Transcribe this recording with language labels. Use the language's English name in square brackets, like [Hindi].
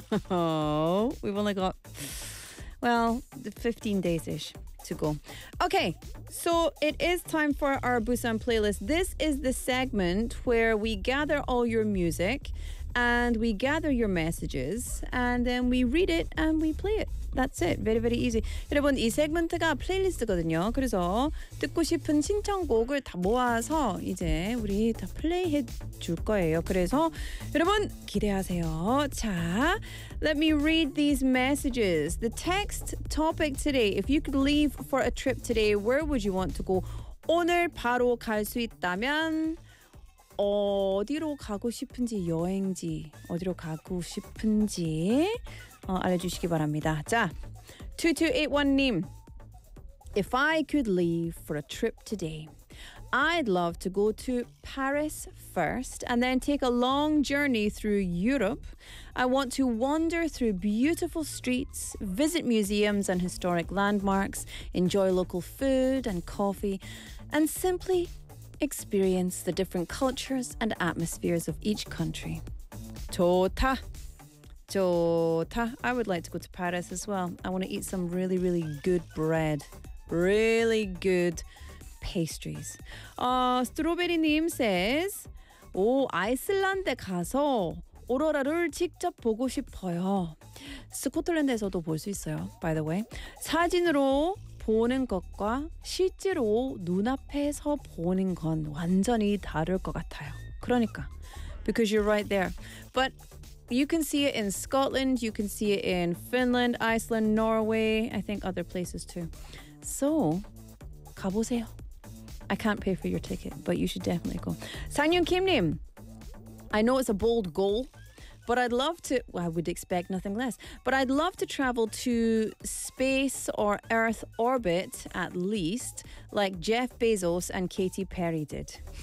[English] Oh, we've only got, well, 15 days-ish to go. Okay, so it is time for our Busan playlist. This is the segment where we gather all your music and we gather your messages and then we read it and we play it. That's it. Very, very easy. [Korean] 여러분, 이 세그먼트가 플레이리스트거든요. 그래서 듣고 싶은 신청곡을 다 모아서 이제 우리 다 플레이해 줄 거예요. 그래서 여러분, 기대하세요. [English] 자, let me read these messages. The text topic today. If you could leave for a trip today, where would you want to go? [Korean] 오늘 바로 갈 수 있다면 어디로 가고 싶은지, 여행지 어디로 가고 싶은지 알려주시기 바랍니다. [English] 자, 2281님, If I could leave for a trip today, I'd love to go to Paris first and then take a long journey through Europe. I want to wander through beautiful streets, visit museums and historic landmarks, enjoy local food and coffee, and simply experience the different cultures and atmospheres of each country. [Korean] 좋다. 좋다. [English] I would like to go to Paris as well. I want to eat some really, really good bread. Really good pastries. [Korean] Strawberry님 says, 오, 아이슬란드 가서 오로라를 직접 보고 싶어요. 스코틀랜드에서도 볼 수 있어요, [English] by the way. [Korean] 사진으로 보는 것과 실제로 눈앞에서 보는 건 완전히 다를 것 같아요. 그러니까. [English] Because you're right there. But you can see it in Scotland, you can see it in Finland, Iceland, Norway, I think other places too. [Korean] So, 가보세요. [English] I can't pay for your ticket, but you should definitely go. 상윤 김님, I know it's a bold goal, but I'd love to, well, I would expect nothing less, but I'd love to travel to space or Earth orbit at least, like Jeff Bezos and Katy Perry did.